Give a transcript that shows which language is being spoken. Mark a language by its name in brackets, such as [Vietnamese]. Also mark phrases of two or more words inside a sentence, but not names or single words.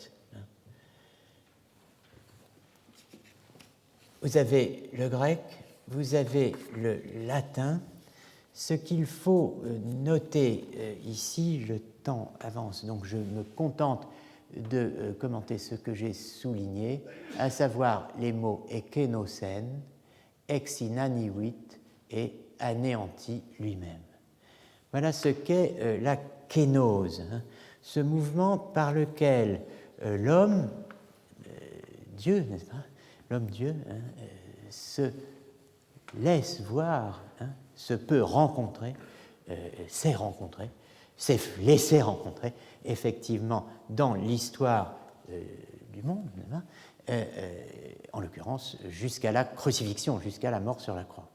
[French] Vous avez le grec, vous avez le latin. Ce qu'il faut noter ici, le temps avance, donc je me contente de commenter ce que j'ai souligné, à savoir les mots ekenosen, ex inaniuit et anéanti lui-même. Voilà ce qu'est la kénose, ce mouvement par lequel l'homme, Dieu, n'est-ce pas, l'homme-dieu, se laisse voir, se peut rencontrer, s'est rencontré, s'est laissé rencontrer, effectivement, dans l'histoire du monde, en l'occurrence, jusqu'à la crucifixion, jusqu'à la mort sur la croix.